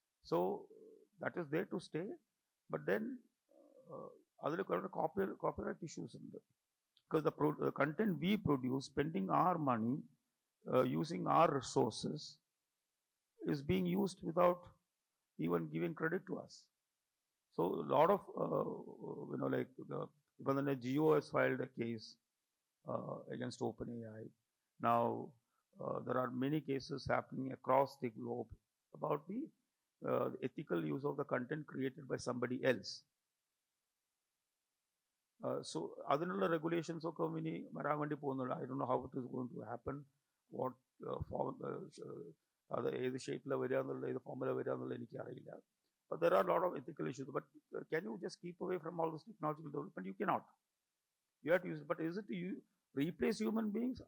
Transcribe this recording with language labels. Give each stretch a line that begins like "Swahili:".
English: So that is there to stay. But then
Malayalam: അതിൽ കുറേ copyright issues ഉണ്ട്.
English: Because the content we produce spending our money using our resources is being used without even giving credit to us. So a lot of like even the Jio has filed a case against OpenAI. Now there are many cases happening across the globe about the ethical use of the content created by somebody else.
Malayalam: So അതിനുള്ള regulations ഒക്കെ ഇനി വരാൻ വേണ്ടി പോകുന്നുള്ളൂ.
English: I don't know how it is going to happen, what form
Malayalam: അത് ഏത് ഷേപ്പിലാണ് വരിക എന്നുള്ള ഏത് ഫോമിലാണ് വരിക എന്നുള്ളത് എനിക്കറിയില്ല.
English: But there are a lot of ethical issues. But can you just keep away from all this technological development? You cannot. You have to use it. But is it to replace human beings?